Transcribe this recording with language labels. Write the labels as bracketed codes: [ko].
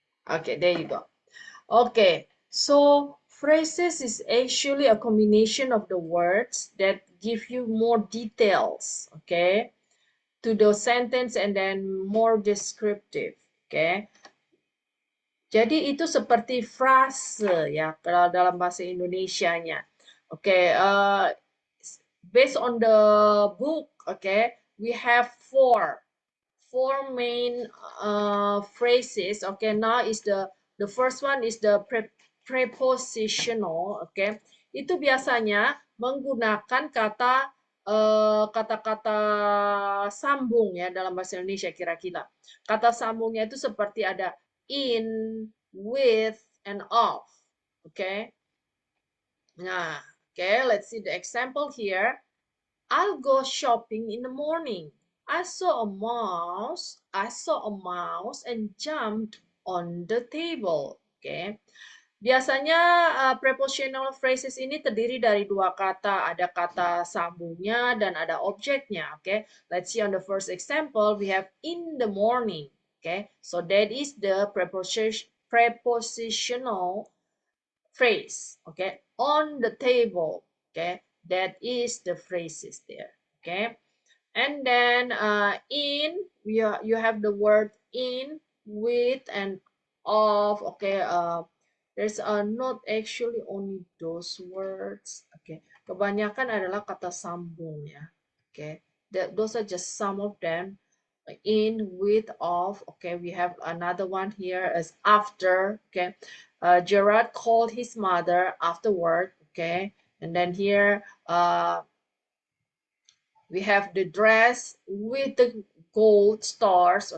[en] Okay, there you go. Okay, so phrases is actually a combination of the words that give you more details, okay, to the sentence and then more descriptive, okay. [id] Jadi itu seperti frase ya kalau dalam bahasa Indonesianya. [en] Okay, based on the book, okay, we have four main phrases. Okay, now is the first one is the prepositional. [id] Okay, itu biasanya menggunakan kata kata-kata sambung ya dalam bahasa Indonesia kira-kira. Kata sambungnya itu seperti ada [en] in, with, and of. Okay. Nah, okay, let's see the example here. I'll go shopping in the morning. I saw a mouse and jumped on the table. Okay. [id] Biasanya prepositional phrases ini terdiri dari dua kata, ada kata sambungnya dan ada objeknya. [en] Okay, let's see on the first example we have in the morning. Okay, so that is the prepositional phrase. Okay, on the table. Okay, that is the phrases there. Okay, and then in you have the word in, with, and of. Okay, there's not actually only those words. [id] Okay, kebanyakan adalah kata sambung ya. [en] Okay, those are just some of them. In, with, of. Okay, we have another one here as after. Okay, Gerard called his mother afterward. Okay, and then here we have the dress with the gold stars.